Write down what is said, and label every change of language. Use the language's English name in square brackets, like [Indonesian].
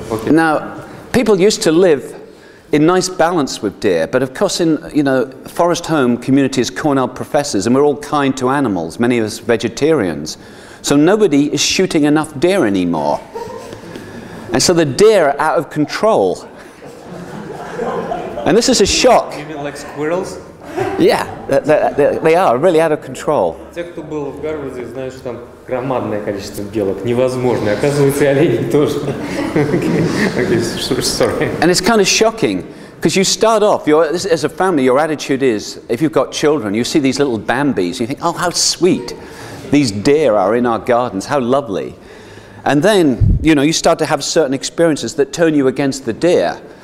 [English] Now, people used to live in nice balance with deer, but of course in Forest Home community is Cornell professors and we're all kind to animals, many of us vegetarians. So nobody is shooting enough deer anymore. And so the deer are out of control. And this is a shock. You mean like squirrels? Yeah, they are really out of control. [Russian] Те, кто был в Гарварде, знают, что там громадное количество белок. Невозможно. Оказывается, и оленей тоже. [English] Sorry. And it's kind of shocking, because you start off, as a family, your attitude is, if you've got children, you see these little Bambis, you think, oh, how sweet these deer are in our gardens, how lovely. And then, you start to have certain experiences that turn you against the deer.